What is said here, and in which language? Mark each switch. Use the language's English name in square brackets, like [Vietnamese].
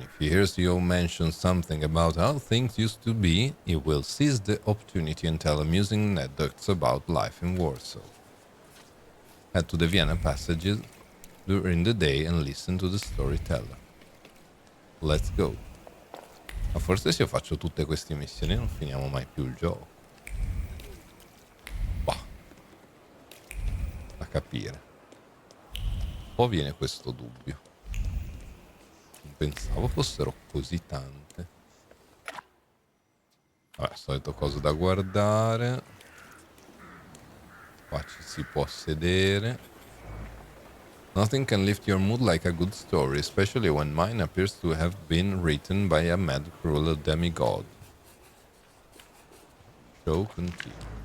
[English] If he hears you mention something about how things used to be, he will seize the opportunity and tell amusing anecdotes about life in Warsaw. Head to the Vienna passages during the day and listen to the storyteller. Let's go. [Italian] Ma forse se io faccio tutte queste missioni non finiamo mai più il gioco. A capire. Poi viene questo dubbio. Non pensavo fossero così tante. Vabbè, solito cosa da guardare. Qua ci si può sedere. [English] Nothing can lift your mood like a good story, especially when mine appears to have been written by a mad, cruel demigod. Show continue.